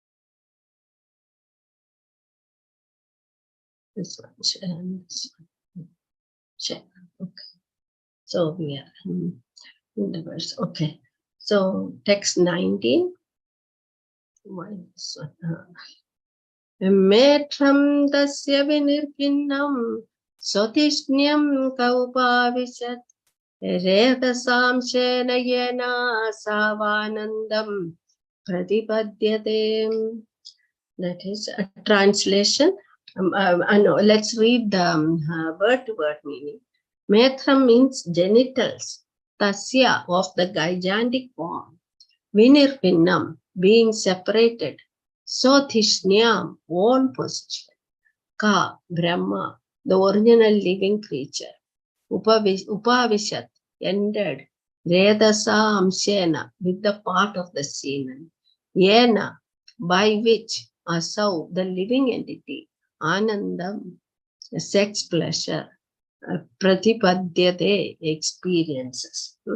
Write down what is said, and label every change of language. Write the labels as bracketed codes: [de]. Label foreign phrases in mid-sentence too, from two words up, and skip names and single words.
[en] this one and this one. So we are in the verse. Okay. So text 19. [sa] Metram tasya vinirpinnam sotishnyam kaupavishat redasam shena yena savanandam pratipadyate. [en] That is a translation. No, let's read the word-to-word meaning. Metram means genitals, tasya of the gigantic form, vinirpinnam being separated, sothishnyam own position, ka Brahma the original living creature, upavishat ended, [sa] redasa amshena [en] with the part of the semen, yena by which asau the living entity, anandam sex pleasure, pratipadyate experiences.